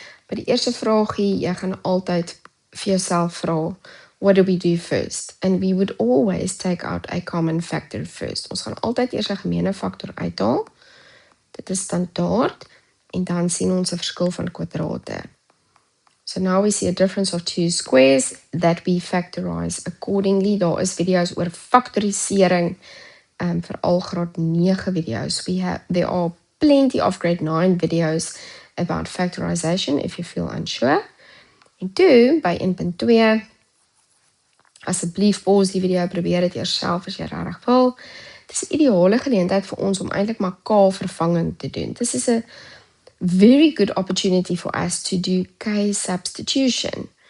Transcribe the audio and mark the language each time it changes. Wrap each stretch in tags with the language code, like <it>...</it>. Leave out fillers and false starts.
<af>By die eerste vragie, jy gaan altyd vir jouself vra,</af> <en>what do we do first? And we would always take out a common factor first.</en> <af>Ons gaan altyd eers 'n gemeene faktor uithaal. Dit is standaard, en dan sien ons 'n verskil van kwadrate.</af> <en>So now we see a difference of two squares that we factorize accordingly.</en> <af>Daar is video's oor faktorisering, veral graad 9 video's.</af> <en>There are plenty of grade 9 videos about factorization if you feel unsure.</en> <af>En toe, by 1.2, asseblief pause die video, probeer dit eers self as jy regtig wil. Dit is 'n ideale geleentheid vir ons om eintlik maar k-vervanging te doen.</af> <en>This is a very good opportunity for us to do k-substitution.</en>